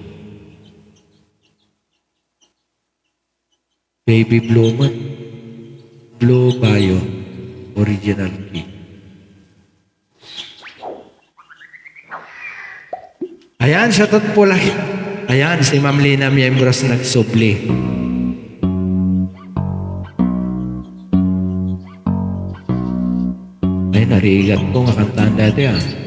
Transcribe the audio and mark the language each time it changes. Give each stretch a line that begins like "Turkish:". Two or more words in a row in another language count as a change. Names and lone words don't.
English: Baby Blue man, Blue Bayo, original key.
Filipino: Ayan, shoutout po lang.
Iloko: Ayan, si Ma'am Lina Miembros nagsubli. Ay, narigat ko nga kantaan dati ah.